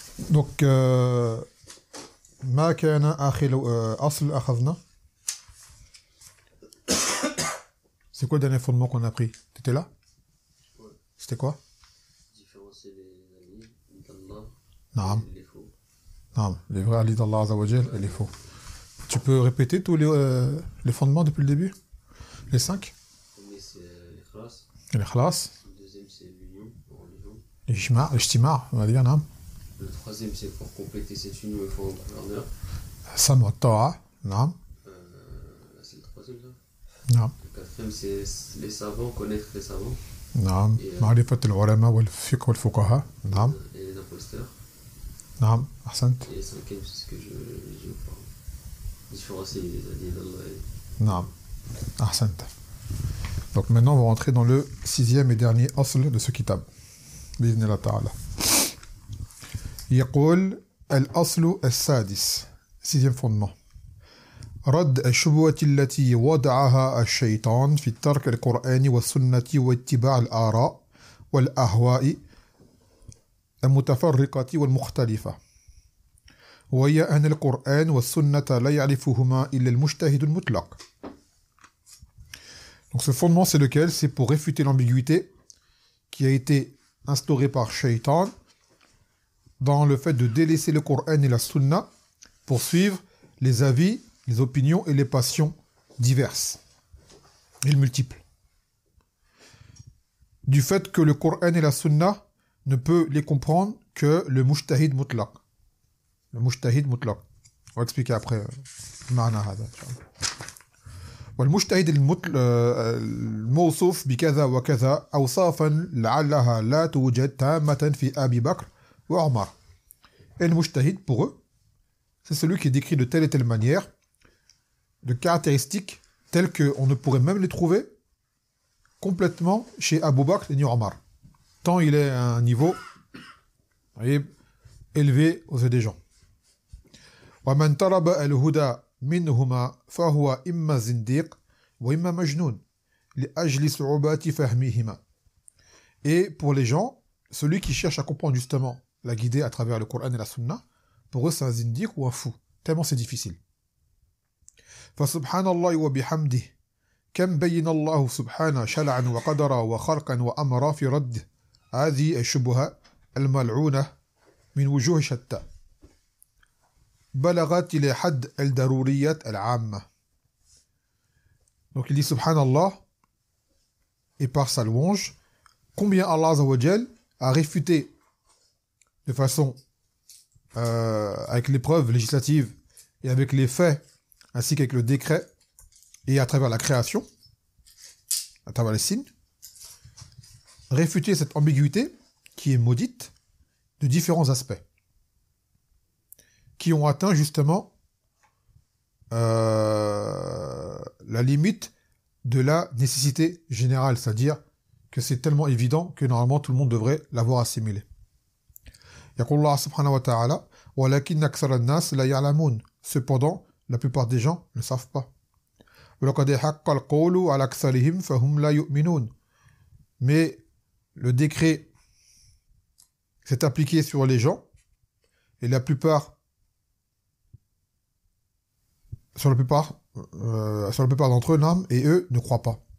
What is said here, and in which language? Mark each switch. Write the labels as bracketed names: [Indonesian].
[French] Donc, [Arabic] ما كان آخر أصل أخذنا. [French] C'est quoi le dernier fondement qu'on a pris? T'étais là? Ouais. C'était quoi? Différencier les amis d'Allah Non. et les faux. Non, les vrais alliés d'Allah Azza wa Jal et les faux. Tu peux répéter tous les fondements depuis le début? Les 5? Le premier, c'est l'ikhlas. L'ikhlas, Le deuxième, c'est l'union, en religion. l'ijtima', on va dire, non? Le troisième, c'est pour compléter cette union, il faut un gouverneur. [Arabic] Sam wa ta'a, [French] non? Là, c'est le troisième, là. Non. Le quatrième, c'est les savants, connaître les savants. [Arabic] نعم معرفة العلماء والفقه والفقهاء نعم [French] Et les imposteurs. [Arabic] نعم أحسنت [French] Et le cinquième, c'est ce que j'ai dit auparavant. Différencier les alliés d'Allah [Arabic] نعم أحسنت. [French] Donc maintenant on va rentrer dans le 6e et dernier أصل de ce kitab [Arabic] بإذن الله تعالى. يقول الأصل السادس [French] 6e fondement [Arabic] رد الشبهة التي وضعها الشيطان في ترك القرآن والسنة واتباع الآراء والأهواء المتفرقة والمختلفة وهي أن القرآن والسنة لا يعرفهما إلا المجتهد المطلق. [French] Donc ce fondement c'est lequel? C'est pour réfuter l'ambiguïté qui a été instaurée par Shaitan dans le fait de délaisser le Coran et la Sunna pour suivre les avis, les opinions et les passions diverses et multiples. Du fait que le Coran et la Sunna ne peut les comprendre que le mujtahid mutlaq. Le mujtahid mutlaq. On va expliquer après. [Arabic] معنى هذا إن شاء الله. والمجتهد الموصوف بكذا وكذا أوصافا لعلها لا توجد تامة في أبي بكر وعمر. [French] Et le mujtahid pour eux, c'est celui qui est décrit de telle et telle manière, de caractéristiques telles qu'on ne pourrait même les trouver complètement chez Abu Bakr et Omar. Tant il est à un niveau élevé aux yeux des gens. [Arabic] وَمَنْ تَرَبَ الْهُدَى مِنْهُمَا فَهُوَ إِمَّا زِنْدِيقٌ وَإِمَّا مَجْنُونٌ لِأَجْلِ صُعُوبَاتِ فَهْمِهِمَا. [French] Et pour les gens, celui qui cherche à comprendre justement la guider à travers le Coran et la Sunna, pour eux c'est un zindiq ou un fou, tellement c'est difficile. [Arabic] فسبحان الله وبحمده كم بين الله سبحانه شرعا وقدرا وخلقا وأمرا في رد هذه الشبهة الملعونة من وجوه شتى بلغت إلى حد الضرورية العامة. [French] Donc il dit subhanallah et par sa louange combien Allah Azza wa Jal a réfuté de façon avec les preuves législatives et avec les faits ainsi qu'avec le décret et à travers la création, à travers les signes, réfuter cette ambiguïté qui est maudite de différents aspects, qui ont atteint justement la limite de la nécessité générale, c'est-à-dire que c'est tellement évident que normalement tout le monde devrait l'avoir assimilé. [Arabic] يقول الله سبحانه وتعالى ولكن أكثر الناس لا يعلمون. [French] Cependant, la plupart des gens ne savent pas. [Arabic] وَلَقَدْ حَقَّ الْقَوْلُ عَلَى أَكْثَرِهِمْ فَهُمْ لَا يُؤْمِنُونَ. [French] Mais le décret s'est appliqué sur les gens et la plupart sur la plupart d'entre eux n'âment et eux ne croient pas.